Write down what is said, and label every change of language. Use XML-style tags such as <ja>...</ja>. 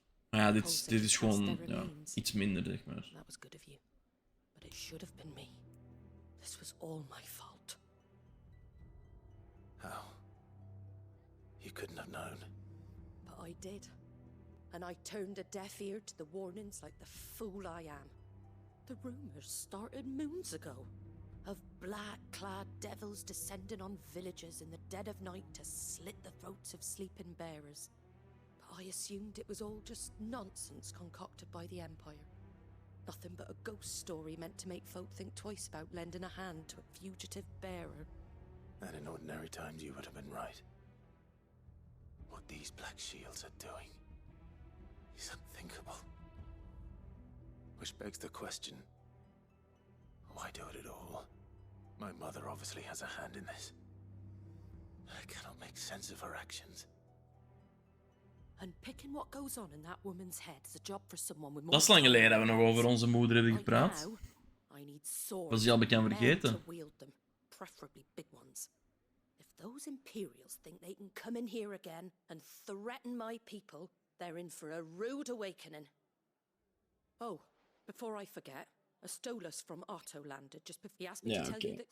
<nl>Maar ja, dit is gewoon ja, iets minder, zeg maar.</nl> <en>That was good of you. But it should have been me. This was all my fault. How? You couldn't have known. But I did. And I turned a deaf ear to the warnings like the fool I am. The rumors started moons ago. Of black-clad devils descending on villages in the dead of night to slit the throats of sleeping bearers. But I assumed it was all just nonsense concocted by the Empire. Nothing but a ghost story meant to make folk think twice about lending a hand to a fugitive bearer. And in ordinary times you would have been right. What these Black Shields are doing is unthinkable. Which begs the question, why do it at all? My mother obviously has a hand in this. I cannot make sense of her actions. And picking what goes on in that woman's head is a job for someone with more...</en> <nl>Dat is lang geleden dat we nog over onze moeder hebben gepraat. Was die al bekend vergeten?</nl> <en>Preferably big ones. If those Imperials think they can come in here again and threaten my people, they're in for a rude awakening. Oh, before I forget, a Stolas from Otto landed just before he asked me to tell you that...</en>